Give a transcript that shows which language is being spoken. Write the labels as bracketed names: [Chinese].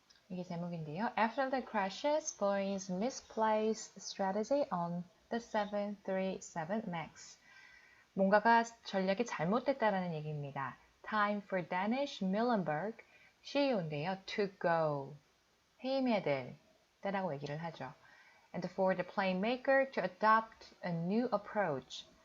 [Korean] 이게 제목인데요. [English] After the crashes, Boeing's misplaced strategy on the 737 MAX. [Korean] 뭔가가 전략이 잘못됐다라는 얘기입니다. [English] Time for Danish Millenberg, CEO인데요. To go, [Korean] 해임해야 될 때라고 얘기를 하죠. [English] And for the plane maker to adopt a new approach.